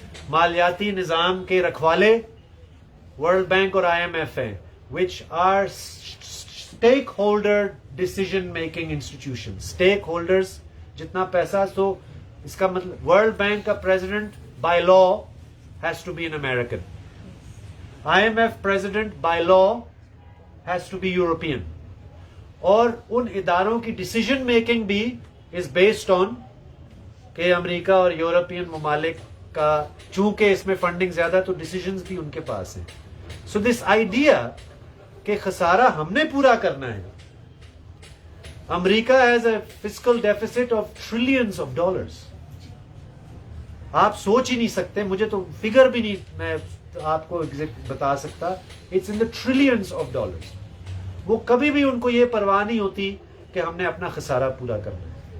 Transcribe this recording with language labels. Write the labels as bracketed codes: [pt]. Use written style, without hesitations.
[ur] مالیاتی نظام کے رکھوالے ورلڈ بینک اور آئی ایم ایف ہیں, [en] which are stakeholder decision making institutions. [ur] Stakeholders جتنا پیسہ, so اس کا مطلب ورلڈ بینک کا president by law [en] has to be an American. IMF president by law has to be European. [ur] اور ان اداروں کی ڈیسیجن میکنگ بھی [en] is based on [ur] کہ امریکہ اور یورپین ممالک کا, چونکہ اس میں فنڈنگ زیادہ تو ڈیسیجنز بھی ان کے پاس ہیں. سو دس آئیڈیا کہ خسارہ ہم نے پورا کرنا ہے. [en] America has a fiscal deficit of trillions of dollars. [ur] آپ سوچ ہی نہیں سکتے, مجھے تو فگر بھی نہیں میں آپ کو ایگزیکٹ بتا سکتا. [en] It's in the trillions of dollars. [ur] وہ کبھی بھی ان کو یہ پرواہ نہیں ہوتی کہ ہم نے اپنا خسارہ پورا کرنا ہے.